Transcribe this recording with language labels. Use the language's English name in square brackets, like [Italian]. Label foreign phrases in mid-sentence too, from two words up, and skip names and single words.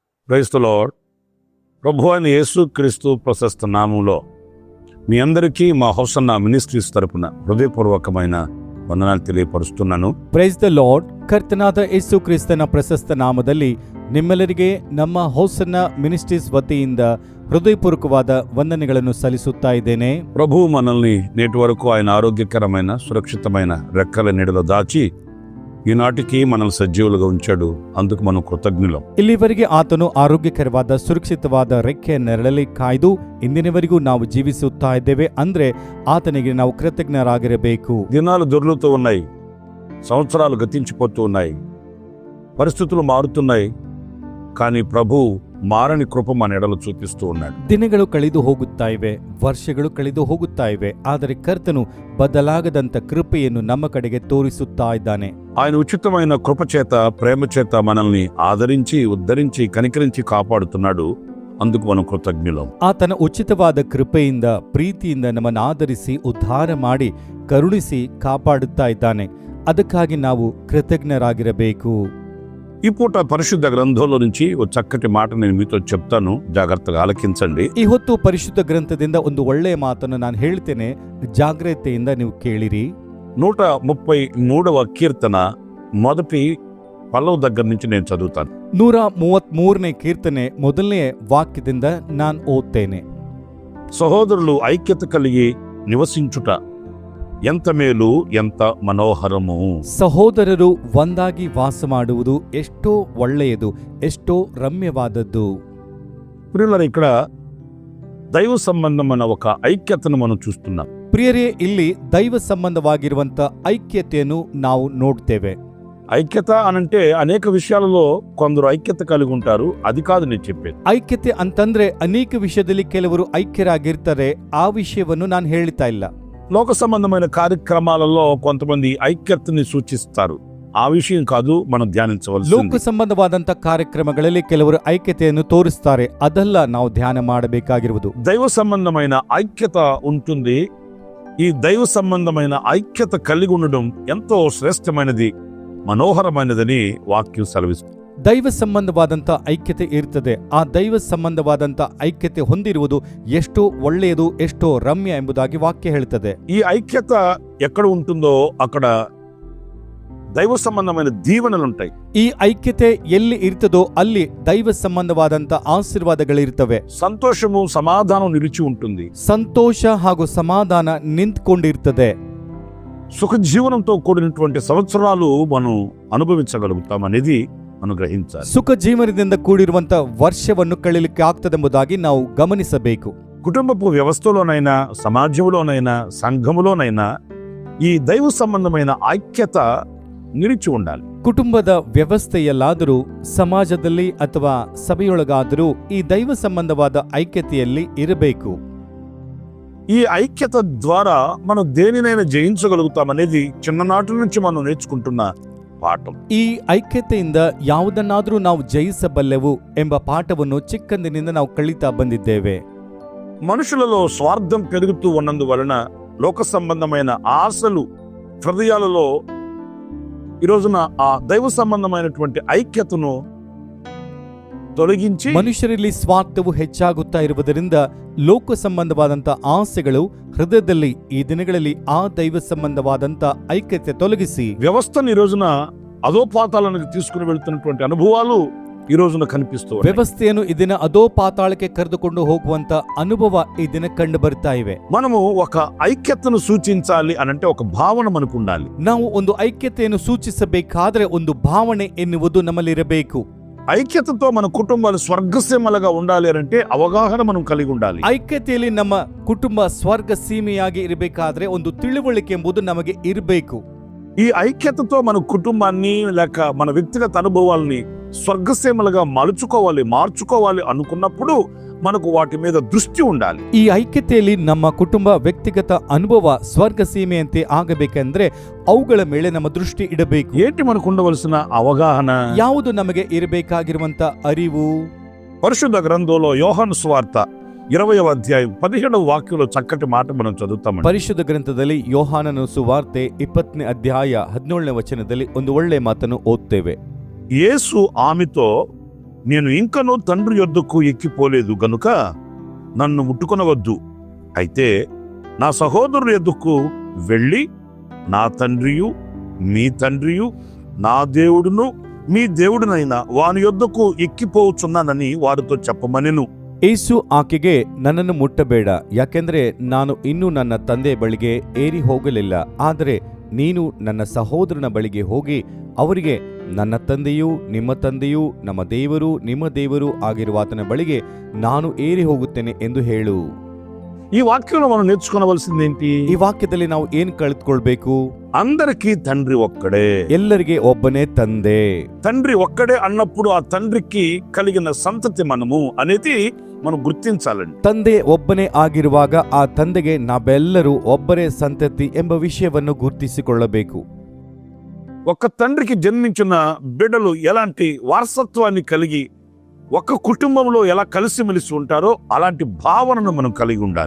[English] Praise the Lord. [Telugu] ప్రభువైన యేసుక్రీస్తు ప్రశస్త నామంలో మీ అందరికీ మా హోసన్న మినిస్ట్రీస్ తరపున హృదయపూర్వకమైన వందనాలు తెలియపరుస్తున్నాను. [English] Praise the Lord. [Kannada] ಕರ್ತನಾದ ಯೇಸು ಕ್ರಿಸ್ತನ ಪ್ರಶಸ್ತ ನಾಮದಲ್ಲಿ ನಿಮ್ಮೆಲ್ಲರಿಗೆ ನಮ್ಮ ಹೋಸನ್ನ ಮಿನಿಸ್ಟ್ರೀಸ್ ವತಿಯಿಂದ ಹೃದಯಪೂರ್ವಕವಾದ ವಂದನೆಗಳನ್ನು ಸಲ್ಲಿಸುತ್ತಾ ಇದ್ದೇನೆ. [Telugu] ప్రభువు మనల్ని నేటి వరకు ఆయన ఆరోగ్యకరమైన సురక్షితమైన రెక్కల నీడలో దాచి ఈనాటికి మనల్ని సజీవులుగా ఉంచాడు. అందుకు మనం కృతజ్ఞులం. [Kannada] ಇಲ್ಲಿವರೆಗೆ ಆತನು ಆರೋಗ್ಯಕರವಾದ ಸುರಕ್ಷಿತವಾದ ರೆಕ್ಕೆಯ ನೆರಳಲ್ಲಿ ಕಾಯ್ದು ಇಂದಿನವರೆಗೂ ನಾವು ಜೀವಿಸುತ್ತಾ ಇದ್ದೇವೆ. ಅಂದ್ರೆ ಆತನಿಗೆ ನಾವು ಕೃತಜ್ಞರಾಗಿರಬೇಕು. [Telugu] దినాలు దొర్లుతూ ఉన్నాయి, సంవత్సరాలు గతించిపోతూ ఉన్నాయి, పరిస్థితులు మారుతున్నాయి. కానీ ప్రభు మారని కృప మన ఎడలు చూపిస్తూ ఉన్నాడు. [Kannada] ದಿನಗಳು ಕಳೆದು ಹೋಗುತ್ತಾ ಇವೆ, ವರ್ಷಗಳು ಕಳೆದು ಹೋಗುತ್ತಾ ಇವೆ, ಆದರೆ ಕರ್ತನು ಬದಲಾಗದಂತ ಕೃಪೆಯನ್ನು ನಮ್ಮ ಕಡೆಗೆ ತೋರಿಸುತ್ತಾ ಇದ್ದಾನೆ. [Telugu] ఆయన ఉచితమైన కృప చేత ప్రేమ చేత మనల్ని ఆదరించి ఉద్ధరించి కనికరించి కాపాడుతున్నాడు. అందుకు మనం కృతజ్ఞులం. [Kannada] ಆತನ ಉಚಿತವಾದ ಕೃಪೆಯಿಂದ ಪ್ರೀತಿಯಿಂದ ನಮ್ಮನ್ನು ಆಧರಿಸಿ ಉದ್ಧಾರ ಮಾಡಿ ಕರುಣಿಸಿ ಕಾಪಾಡುತ್ತಾ ಇದ್ದಾನೆ. ಅದಕ್ಕಾಗಿ ನಾವು ಕೃತಜ್ಞರಾಗಿರಬೇಕು. [Telugu] ఈ పూట పరిశుద్ధ గ్రంథంలో నుంచి ఒక చక్కటి మాట నేను మీతో చెప్తాను, జాగ్రత్తగా ఆలకించండి. [Kannada] ಈ ಹೊತ್ತು ಪರಿಶುದ್ಧ ಗ್ರಂಥದಿಂದ ಒಂದು ಒಳ್ಳೆಯ ಮಾತನ್ನು ನಾನು ಹೇಳ್ತೇನೆ, ಜಾಗ್ರತೆಯಿಂದ ನೀವು ಕೇಳಿರಿ. [Telugu] 133వ కీర్తన మొదటి పల్లవ దగ్గర నుంచి నేను చదువుతాను. [Kannada] 133ನೇ కీర్తನೆ ಮೊದಲನೇ ವಾಕ್ಯದಿಂದ ನಾನು ಓದ್ತೇನೆ. [Telugu] సహోదరులు ఐక్యత కలిగి నివసించుట ఎంత మేలు, ఎంత మనోహరము. [Kannada] ಸಹೋದರರು ಒಂದಾಗಿ ವಾಸ ಮಾಡುವುದು ಎಷ್ಟೋ ಒಳ್ಳೆಯದು, ಎಷ್ಟೋ ರಮ್ಯವಾದದ್ದು. [Telugu] ప్రియులారా, ఇక్కడ దైవ సంబంధమైన ఒక ఐక్యతను మనం చూస్తున్నాం. [Kannada] ಪ್ರಿಯರೇ, ಇಲ್ಲಿ ದೈವ ಸಂಬಂಧವಾಗಿರುವಂತ ಐಕ್ಯತೆಯನ್ನು ನಾವು ನೋಡ್ತೇವೆ. [Telugu] ఐక్యత అనంటే అనేక విషయాలలో కొందరు ఐక్యత కలిగి ఉంటారు. అది కాదు నేను చెప్పేది. [Kannada] ಐಕ್ಯತೆ ಅಂತಂದ್ರೆ ಅನೇಕ ವಿಷಯದಲ್ಲಿ ಕೆಲವರು ಐಕ್ಯರಾಗಿರ್ತಾರೆ. ಆ ವಿಷಯವನ್ನು ನಾನು ಹೇಳ್ತಾ ಇಲ್ಲ. [Telugu] లోక సంబంధమైన కార్యక్రమాలలో కొంతమంది ఐక్యతని సూచిస్తారు. ఆ విషయం కాదు మనం ధ్యానించవలసింది. [Kannada] ಲೋಕ ಸಂಬಂಧವಾದಂತ ಕಾರ್ಯಕ್ರಮಗಳಲ್ಲಿ ಕೆಲವರು ಐಕ್ಯತೆಯನ್ನು ತೋರಿಸ್ತಾರೆ. ಅದಲ್ಲ ನಾವು ಧ್ಯಾನ ಮಾಡಬೇಕಾಗಿರುವುದು. [Telugu] దైవ సంబంధమైన ఐక్యత ఉంటుంది. ఈ దైవ సంబంధమైన ఐక్యత కలిగి ఉండడం ఎంతో శ్రేష్టమైనది, మనోహరమైనదని వాక్యం సెలవిస్తుంది. [Kannada] ದೈವ ಸಂಬಂಧವಾದಂತ ಐಕ್ಯತೆ ಇರ್ತದೆ. ಆ ದೈವ ಸಂಬಂಧವಾದಂತ ಐಕ್ಯತೆ ಹೊಂದಿರುವುದು ಎಷ್ಟೋ ಒಳ್ಳೆಯದು, ಎಷ್ಟೋ ರಮ್ಯ ಎಂಬುದಾಗಿ ವಾಕ್ಯ ಹೇಳ್ತದೆ. [Telugu] ఈ ఐక్యత ఎక్కడ ఉంటుందో అక్కడ దైవ సంబంధమైన దీవెనలు ఉంటాయి. [Kannada] ಈ ಐಕ್ಯತೆ ಎಲ್ಲಿ ಇರ್ತದೋ ಅಲ್ಲಿ ದೈವ ಸಂಬಂಧವಾದಂತ ಆಶೀರ್ವಾದಗಳಿರ್ತವೆ. [Telugu] సంతోషము సమాధానం నిలిచి ఉంటుంది. [Kannada] ಸಂತೋಷ ಹಾಗೂ ಸಮಾಧಾನ ನಿಂತ್ಕೊಂಡಿರ್ತದೆ. [Telugu] సుఖ జీవనంతో కూడినటువంటి సంవత్సరాలు మనం అనుభవించగలుగుతాం అనేది మనం గ్రహించాలి. [Kannada] ಸುಖ ಜೀವನದಿಂದ ಕೂಡಿರುವಂತ ವರ್ಷವನ್ನು ಕಳೀಲಿಕ್ಕೆ ಆಗ್ತದೆಂಬುದಾಗಿ ನಾವು ಗಮನಿಸಬೇಕು. [Telugu] కుటుంబపు వ్యవస్థలోనైనా, సమాజంలోనైనా, సంఘములోనైనా ఈ దైవ సంబంధమైన ఐక్యత నిలిచి ఉండాలి. [Kannada] ಕುಟುಂಬದ ವ್ಯವಸ್ಥೆಯಲ್ಲಾದರೂ, ಸಮಾಜದಲ್ಲಿ ಅಥವಾ ಸಭೆಯೊಳಗಾದರೂ ಈ ದೈವ ಸಂಬಂಧವಾದ ಐಕ್ಯತೆಯಲ್ಲಿ ಇರಬೇಕು. [Telugu] ఈ ఐక్యత ద్వారా మనం దేనినైనా జయించగలుగుతామనేది చిన్ననాటి నుంచి మనం నేర్చుకుంటున్న పాఠం. [Kannada] ಈ ಐಕ್ಯತೆಯಿಂದ ಯಾವುದನ್ನಾದರೂ ನಾವು ಜಯಿಸಬಲ್ಲೆವು ಎಂಬ ಪಾಠವನ್ನು ಚಿಕ್ಕಂದಿನಿಂದ ನಾವು ಕಲಿತಾ ಬಂದಿದ್ದೇವೆ. [Telugu] మనుషులలో స్వార్థం పెరుగుతూ ఉన్నందువలన లోక సంబంధమైన ఆశలు హృదయాలలో ఈ రోజున ఆ దైవ సంబంధమైనటువంటి ఐక్యతను తొలగించి, [Kannada] ಮನುಷ್ಯರಲ್ಲಿ ಸ್ವಾರ್ಥವು ಹೆಚ್ಚಾಗುತ್ತಾ ಇರುವುದರಿಂದ ಲೋಕ ಸಂಬಂಧವಾದಂತ ಆಸೆಗಳು ಹೃದಯದಲ್ಲಿ ಈ ದಿನಗಳಲ್ಲಿ ಆ ದೈವ ಸಂಬಂಧವಾದಂತ ಐಕ್ಯತೆ ತೊಲಗಿಸಿ [Telugu] వ్యవస్థను ఈ రోజున అధోపాతాలకు తీసుకుని వెళ్తున్నటువంటి అనుభవాలు ఈ రోజున కనిపిస్తూ ఉన్నాయి. [Kannada] ವ್ಯವಸ್ಥೆಯನ್ನು ಇದನ್ನ ಅದೋ ಪಾತಾಳಕ್ಕೆ ಕರೆದುಕೊಂಡು ಹೋಗುವಂತ ಅನುಭವ ಈ ದಿನ ಕಂಡು ಬರ್ತಾ ಇವೆ. [Telugu] మనము ఒక ఐక్యతను సూచించాలి అనంటే ఒక భావన మనకు ఉండాలి. [Kannada] ನಾವು ಒಂದು ಐಕ್ಯತೆಯನ್ನು ಸೂಚಿಸಬೇಕಾದ್ರೆ ಒಂದು ಭಾವನೆ ಎನ್ನುವುದು ನಮ್ಮಲ್ಲಿರಬೇಕು. [Telugu] ఐక్యతతో మన కుటుంబాలు స్వర్గసీమలుగా ఉండాలి అంటే అవగాహన మనం కలిగి ఉండాలి. [Kannada] ಐಕ್ಯತೆಯಲ್ಲಿ ನಮ್ಮ ಕುಟುಂಬ ಸ್ವರ್ಗ ಸೀಮೆಯಾಗಿ ಇರಬೇಕಾದ್ರೆ ಒಂದು ತಿಳುವಳಿಕೆ ಎಂಬುದು ನಮಗೆ ಇರಬೇಕು. [Telugu] ఈ ఐక్యతతో మన కుటుంబాన్ని లేక మన వ్యక్తిగత అనుభవాల్ని స్వర్గసీమలుగా మార్చుకోవాలి అనుకున్నప్పుడు మనకు వాటి మీద దృష్టి ఉండాలి. [Kannada] ಈ ಐಕ್ಯತೆಯಲ್ಲಿ ನಮ್ಮ ಕುಟುಂಬ ವ್ಯಕ್ತಿಗತ ಅನುಭವ ಸ್ವರ್ಗ ಸೀಮೆಯಂತೆ ಆಗಬೇಕೆಂದ್ರೆ ಅವುಗಳ ಮೇಲೆ ನಮ್ಮ ದೃಷ್ಟಿ ಇಡಬೇಕು. [Telugu] ఏంటి మనకు ఉండవలసిన అవగాహన? [Kannada] ಯಾವುದು ನಮಗೆ ಇರಬೇಕಾಗಿರುವಂತ ಅರಿವು? [Telugu] పరిశుద్ధ గ్రంథంలో యోహాను సువార్త 20వ అధ్యాయం 17వ వాక్యంలో చక్కటి మాట మనం చదువుతామండి. [Kannada] ಪರಿಶುದ್ಧ ಗ್ರಂಥದಲ್ಲಿ ಯೋಹಾನನ ಸುವಾರ್ತೆ 20ನೇ ಅಧ್ಯಾಯ 17ನೇ ವಚನದಲ್ಲಿ ಒಂದು ಒಳ್ಳೆಯ ಮಾತನ್ನು ಓದ್ತೇವೆ. [Telugu] యేసు ఆమెతో, నేను ఇంకనూ తండ్రి యొద్దకు ఎక్కిపోలేదు గనుక నన్ను ముట్టుకొనవద్దు. అయితే నా సహోదరుల యొద్దకు వెళ్ళి నా తండ్రియు మీ తండ్రియు నా దేవుడును మీ దేవుడునైన వాని యొద్దకు ఎక్కిపోవచ్చున్నానని ವಾರಿతో చెప్పమನೆನು. [Kannada] ಏಸು ಆಕೆಗೆ, ನನ್ನನ್ನು ಮುಟ್ಟಬೇಡ, ಯಾಕೆಂದರೆ ನಾನು ಇನ್ನೂ ನನ್ನ ತಂದೆ ಬಳಿಗೆ ಏರಿ ಹೋಗಲಿಲ್ಲ. ಆದರೆ ನೀನು ನನ್ನ ಸಹೋದರನ ಬಳಿಗೆ ಹೋಗಿ ಅವರಿಗೆ, ನನ್ನ ತಂದೆಯೂ ನಿಮ್ಮ ತಂದೆಯೂ ನಮ್ಮ ದೇವರು ನಿಮ್ಮ ದೇವರು ಆಗಿರುವ ಆತನ ಬಳಿಗೆ ನಾನು ಏರಿ ಹೋಗುತ್ತೇನೆ ಎಂದು ಹೇಳು. [Telugu] ఈ వాక్యంలో మనం నేర్చుకోవలసిందేంటి? [Kannada] ಈ ವಾಕ್ಯದಲ್ಲಿ ನಾವು ಏನ್ ಕಲಿತ್ಕೊಳ್ಬೇಕು? [Telugu] అందరికీ తండ్రి ఒక్కడే. [Kannada] ಎಲ್ಲರಿಗೆ ಒಬ್ಬನೇ ತಂದೆ. [Telugu] తండ్రి ఒక్కడే అన్నప్పుడు ఆ తండ్రికి కలిగిన సంతతి మనము అనేది మనం గుర్తించాలండి. [Kannada] ತಂದೆ ಒಬ್ಬನೇ ಆಗಿರುವಾಗ ಆ ತಂದೆಗೆ ನಾವೆಲ್ಲರೂ ಒಬ್ಬರೇ ಸಂತತಿ ಎಂಬ ವಿಷಯವನ್ನು ಗುರುತಿಸಿಕೊಳ್ಳಬೇಕು. [Telugu] ఒక తండ్రికి జన్మించిన బిడ్డలు ఎలాంటి వారసత్వాన్ని కలిగి ఒక కుటుంబంలో ఎలా కలిసిమెలిసి ఉంటారో అలాంటి భావనను మనం కలిగి ఉండాలి.